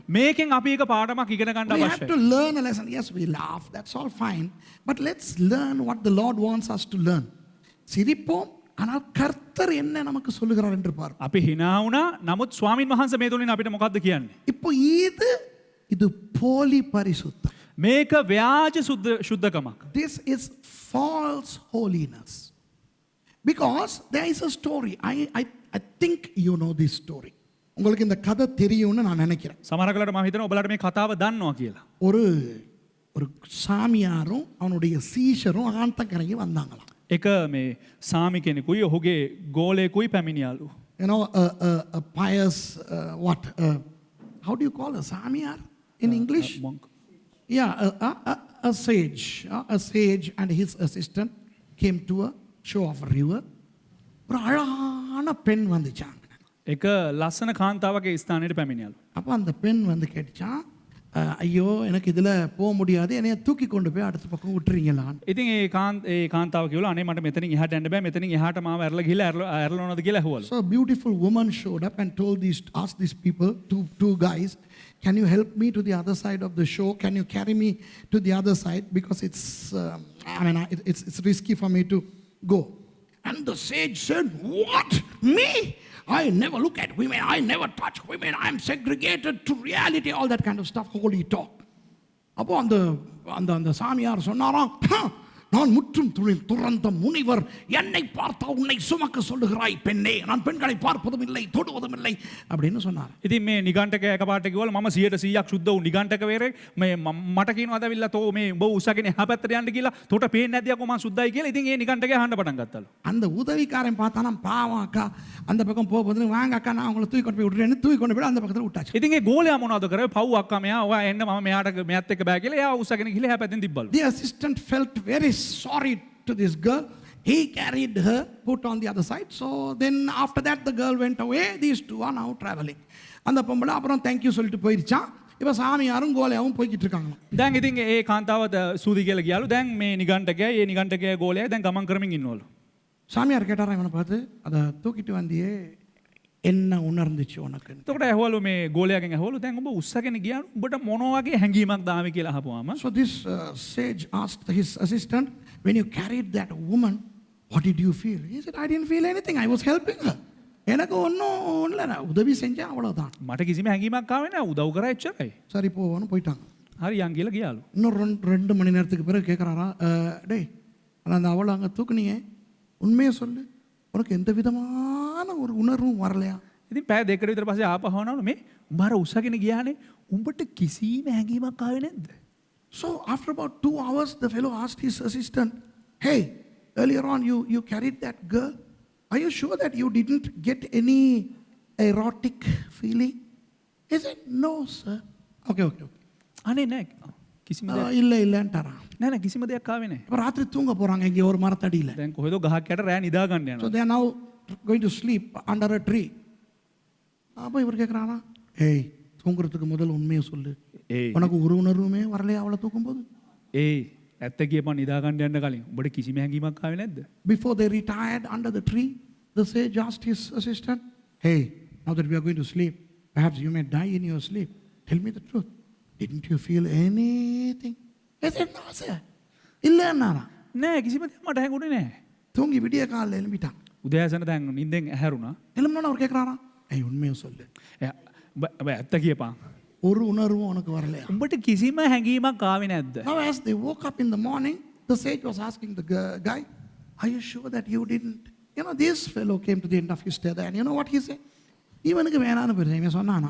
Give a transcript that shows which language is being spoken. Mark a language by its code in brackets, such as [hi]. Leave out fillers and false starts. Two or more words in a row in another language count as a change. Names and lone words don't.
[si] මේකෙන් අපි එක පාඩමක් ඉගෙන ගන්න [en] We have [si] අවශ්‍යයි. [en] to learn a lesson. Yes, we laugh. That's all fine. But let's learn what the Lord wants us to learn. [ta] சிரிப்போம் ஆனால் கர்த்தர் என்ன நமக்கு சொல்லுகிறார் என்று பார்ப்போம். [si] අපි hina වුණා. නමුත් ස්වාමින් වහන්සේ මේ තුලින් අපිට මොකද්ද කියන්නේ? [ta] இப்போ இது போலி பரிசுத்தம். [si] මේක ව්‍යාජ සුද්ධකමක්. [en] This is false holiness. Because there is a story. I think you know this story. [ta] உங்களுக்கு இந்த கதை தெரியும்னு நான் நினைக்கிறேன். [si] සමහර කලට මම හිතනවා ඔයාලට මේ කතාව දන්නවා කියලා. [ta] ஒரு சாமியாரும் அவனுடைய சீஷரும் ஆத்தங்கரைக்கு வந்தாங்களாம். [si] එක මේ සාමි කෙනෙකුයි ඔහුගේ ගෝලයෙකුයි පැමිණියාලු. [en] You know, a pious, how do you call a samiyar in English? monk. Yeah, a sage and his assistant came to a shore of a river. [ta] ஒரு அழகான பெண் வந்துச்சாங்க. [si] එක ලස්සන කාන්තාවගේ ස්ථානයට පැමිණියාලු. [ta] அப்போ அந்த பெண் வந்து கேட்டுச்சான், ஐயோ எனக்கு இதில் போக முடியாது, என்னைய தூக்கி கொண்டு போய் அடுத்த பக்கம் விட்டுறீங்களான்னு. [si] ඉතින් ඒ කාන්තාව කිව්ලා අනේ මට මෙතනින් එහාට යන්න බෑ, මෙතනින් එහාට මාව ඇරලා ගිහලා ඇරලනවද කියලා ඇහුවලු. [en] So a beautiful woman showed up and asked these people, two guys, can you help me to the other side of the shore? Can you carry me to the other side? Because it's risky for me to go. And the sage said, what? Me? I never look at women. I never touch women. I'm segregated to reality. All that kind of stuff. Holy talk. [ta] அப்போ அந்த சாமியார் சொன்னாராம், நான் முற்றும் துறந்த முனிவர், என்னை பார்த்தா உன்னை சுமக்க சொல்லுகிறாய் பெண்ணே, நான் பெண்களை பார்ப்பதும் இல்லை தொடுவதும் இல்லை அப்படின்னு சொன்னார். [si] ඉතින් මේ නිගණ්ඨක එකපාරට කිව්වලු මම 100%ක් සුද්ධ වූ නිගණ්ඨක වේරේ මේ මට කියනවාද අවිල්ලා තෝ මේ උඹ උසගෙන එහා පැත්තට යන්න කියලා තෝට පේන්නේ නැති අකෝ මම සුද්ධයි කියලා. ඉතින් ඒ නිගණ්ඨකේ අහන්න පටන් ගත්තලු. [ta] அந்த உதவிக்காரன் பார்த்தானா, பாவம் அக்கா அந்த பக்கம் போகும்போது வாங்க அக்கா நான் உங்களை தூக்கி கொண்டு போய் விட்டுறேன்னு தூக்கி கொண்டு போய் அந்த பக்கத்தில் விட்டாச்சு. [si] ඉතින් ඒ ගෝලයා මොනවද කරේ? පව් අක්කා මෙයා ඔයා එන්න මම මෙයාත් එක්ක බෑ කියලා එයා උසගෙන ගිහලා එහා පැත්තෙන් තිබ්බලු. [en] The assistant felt very sorry to this girl. He carried her, put on the other side. So then after that the girl went away. These two are now traveling. [ta] அந்த பொம்பளை அப்புறம் தேங்க்யூ சொல்லிட்டு போயிடுச்சான். இப்போ சாமியாரும் கோலையாவும் போய்கிட்டு இருக்காங்க. [si] දැන් ඉතින් ඒ කාන්තාව සූදි කියලා ගියාලු. දැන් මේ නිගණ්ඨකයා ඒ නිගණ්ඨකයා ගෝලයා දැන් ගමන් කරමින් ඉන්නවලු. [ta] சாமியார் கேட்டாரா இவனை பார்த்து, அதை தூக்கிட்டு வந்தியே என்ன உணர்ந்துச்சு உனக்கு? [si] එතකොට ඇහුවලු මේ ගෝලයාගෙන් ඇහුවලු දැන් ඔබ උස්සගෙන ගියා උඹට මොන වගේ හැඟීමක් දාවේ කියලා අහපුවාම [en] So this sage asked his assistant, when you carried that woman, what did you feel? He said, I didn't feel anything. I was helping her. [ta] எனக்கு ஒன்றும் இல்லை, உதவி செஞ்சேன் அவ்வளோதான். [si] මට කිසිම හැඟීමක් ආවේ නැහැ උදව් කරා එච්චරයි. [ta] சரி போவோன்னு போயிட்டாங்க. [si] හරි යන් කියලා ගියාලු. [ta] இன்னும் 2 மணி நேரத்துக்கு பிறகு கேட்குறாரா, டேய் அந்த அவளை அங்கே தூக்குனியே, உண்மையை சொல்லு, உனக்கு எந்த விதமான ஒரு உணர்வும் வரலையா? [si] ඉතින් පැය දෙකකට විතර පස්සේ ආපහුවනවලු මේ උඹ අර උස්සගෙන ගියානේ උඹට කිසිම හැඟීමක් ආවේ නැද්ද? [en] So after about 2 hours, the fellow asked his assistant, hey, earlier on you carried that girl. Are you sure that you didn't get any erotic feeling? He said, no, sir. Okay. [si] අනේ නෑ කිසිම දෙයක් [ta] இல்லைன்ட்டாரா. [si] නෑ කිසිම දෙයක් ආවේ නැහැ. [ta] இப்போ ராத்திரி தூங்க போகிறாங்க இங்கே ஒரு மரத்தடியில். [si] දැන් කොහෙද ගහක් යට රෑ නිදා ගන්න [en] So [si] යනවා. [en] they are now going to sleep under a tree. [ta] அப்போ இவர் கேட்குறானா, ஏய் தூங்குறதுக்கு முதல் உண்மையை சொல்லு, ஏய் உனக்கு ஒரு உணர்வுமே வரலையா அவளை தூக்கும்போது? [si] ඒ ඇත්ත කියපන් නිදා ගන්න යන්න කලින් උඹට කිසිම හැඟීමක් ආවේ නැද්ද? [en] Before they retired under the tree, the sage asked his assistant, hey, now that we are going to sleep, perhaps you may die in your sleep. Tell me the truth. Didn't you feel anything? He said, no, sir. இல்லைன்னாரா. [si] නෑ කිසිම දෙයක් මට හැඟුණේ නැහැ. [ta] தூங்கி விடிய காலில் எழும்பிட்டாங்க. [si] උදෑසන දැන් නිින්දෙන් ඇහැරුණා. [ta] எழும்பினோன்னு அவர் கேட்குறாரா, ஏய் உண்மையை சொல்லு, [si] ඔබ ඇත්ත කියපන්. [ta] ஒரு உணர்வும் உனக்கு வரலையா? [si] උඹට කිසිම හැඟීමක් ආවේ නැද්ද? [en] Now as they woke up in the morning, the sage was asking the guy, are you sure that you didn't? You know, this fellow came to the end of his tether and you know what he said? [ta] இவனுக்கு வேணான்னு போயிருந்தேன். இவன் சொன்னானா,